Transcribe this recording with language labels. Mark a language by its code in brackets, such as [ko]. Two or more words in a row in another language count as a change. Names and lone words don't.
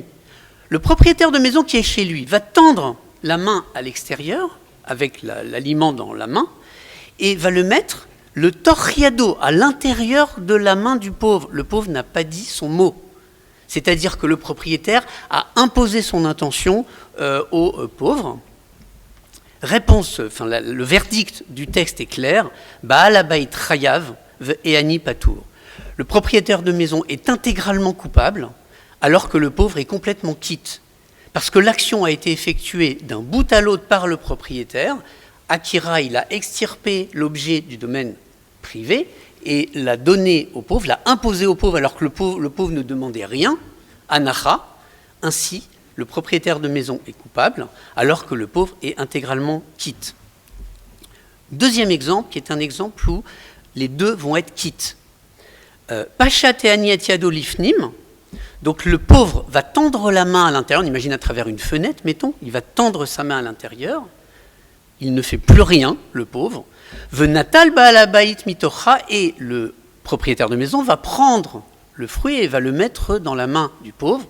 [fr] Le propriétaire de maison qui est chez lui va tendre la main à l'extérieur, avec l'aliment dans la main, et va le mettre, le torchiado, à l'intérieur de la main du pauvre. Le pauvre n'a pas dit son mot. C'est-à-dire que le propriétaire a imposé son intention au pauvre. Réponse, le verdict du texte est clair. [he] בעל הבית חייב והעני פטור. [fr] Le propriétaire de maison est intégralement coupable, alors que le pauvre est complètement quitte. Parce que l'action a été effectuée d'un bout à l'autre par le propriétaire. Akira, il a extirpé l'objet du domaine privé et l'a donné au pauvre, l'a imposé au pauvre alors que le pauvre ne demandait rien. Anacha, ainsi, le propriétaire de maison est coupable, alors que le pauvre est intégralement quitte. Deuxième exemple, qui est un exemple où les deux vont être quittes. [he] פשט העני את ידו לפנים, [fr] donc le pauvre va tendre la main à l'intérieur, on imagine à travers une fenêtre, mettons, il va tendre sa main à l'intérieur, il ne fait plus rien, le pauvre. [he] ונטל בעל הבית מתוכה, [fr] et le propriétaire de maison va prendre le fruit et va le mettre dans la main du pauvre.